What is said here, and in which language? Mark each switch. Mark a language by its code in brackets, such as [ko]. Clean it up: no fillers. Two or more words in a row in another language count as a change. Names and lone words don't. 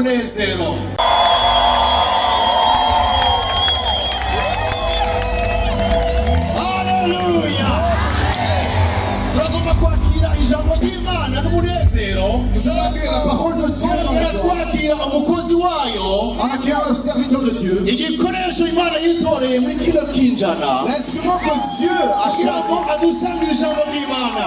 [rn] umunezero. Haleluya. Turagomba kwakira ijambo ry'Imana n'umunezero. [fr] Nous allons accueillir la parole de Dieu dans notre [rn] twakira umukozi wayo. [fr] en accueillant le serviteur de Dieu. [rn] Igikoresho Imana yitoreye muri kino kinjana. [fr] L'instrument que Dieu a [rn] kugira ngo [fr] choisi. [rn] adusange ijambo ry'Imana.